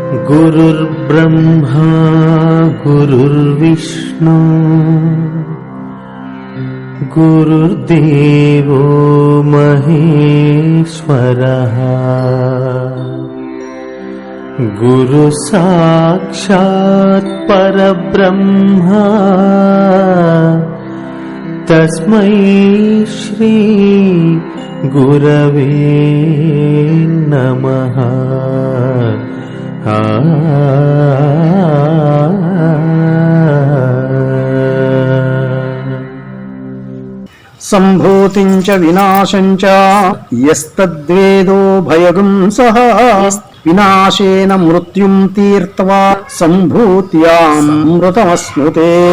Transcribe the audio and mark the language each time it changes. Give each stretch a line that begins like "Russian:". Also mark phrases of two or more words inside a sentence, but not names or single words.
Sanskrit: गुरुर्ब्रह्मा गुरुर्विष्णु गुरुर्देवो महेश्वरः गुरु साक्षात् परब्रह्मा तस्मै श्री गुरवे नमः। సంభూతించ వినాశంచ యస్తద్వేదో భయగుం సహ వినాశేన మృత్యుం తీర్త్వా సంభూత్యాం మృతమస్నుతే.